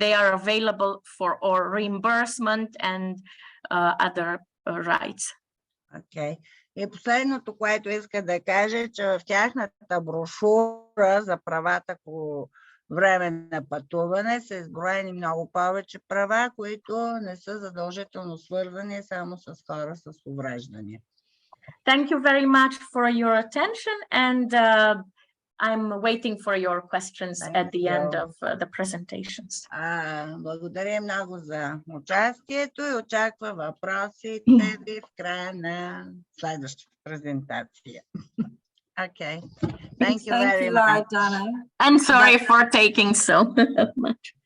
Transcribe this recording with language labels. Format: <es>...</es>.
<en>They are available for or reimbursement and other rights. Okay.</en> <bg>И последното, което иска да каже, е, че в тяхната брошура за правата по време на пътуване са изброени много повече права, които не са задължително свързани само с хора с увреждания.</bg> <en>Thank you very much for your attention, and I'm waiting for your questions at the end of the presentations.</en> <bg>Благодаря много за участието и очаква въпросите ви в края на следващата презентация.</bg> <en>Okay. Thank you very much. Dana. I'm sorry for taking so much.</en>